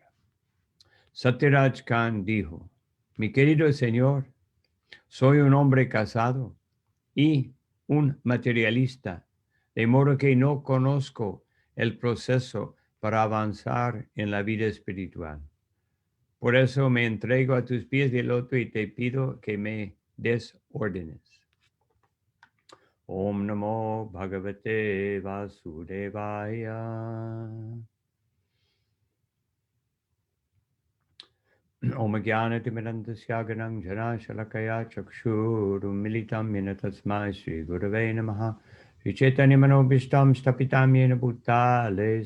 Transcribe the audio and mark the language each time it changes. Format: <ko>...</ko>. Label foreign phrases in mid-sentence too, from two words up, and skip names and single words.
<es>Satyaraj Khan dijo: mi querido señor, soy un hombre casado y un materialista, de modo que no conozco el proceso para avanzar en la vida espiritual. Por eso me entrego a tus pies de loto y te pido que me des órdenes.</es> <sa>Om Namo Bhagavate Vasudevaya. Om Jnanatimirandasya Ganam Jana Shalakaya Chakshurumilitam Yena Tasmai Sri Gurave Namaha Sri Chaitanya Manobishtam Stapitam Yena Bhutale</sa>